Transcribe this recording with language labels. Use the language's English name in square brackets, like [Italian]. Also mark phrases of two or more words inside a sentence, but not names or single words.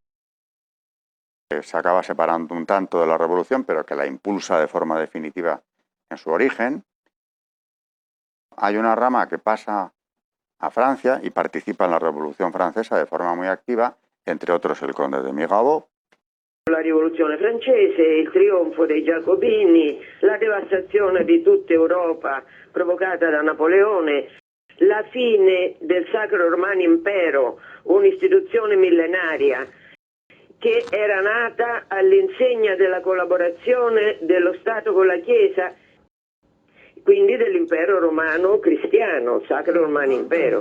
[Spanish] Se acaba separando un tanto de la revolución, pero que la impulsa de forma definitiva en su origen. Hay una rama que pasa a Francia y participa en la Revolución Francesa de forma muy activa, entre otros el conde de Mirabeau. [Italian] La rivoluzione francese, il trionfo dei Giacobini, la devastazione di tutta Europa provocata da Napoleone, la fine del Sacro Romano Impero, un'istituzione millenaria che era nata all'insegna della collaborazione dello Stato con la Chiesa, quindi dell'impero romano cristiano, Sacro Romano Impero.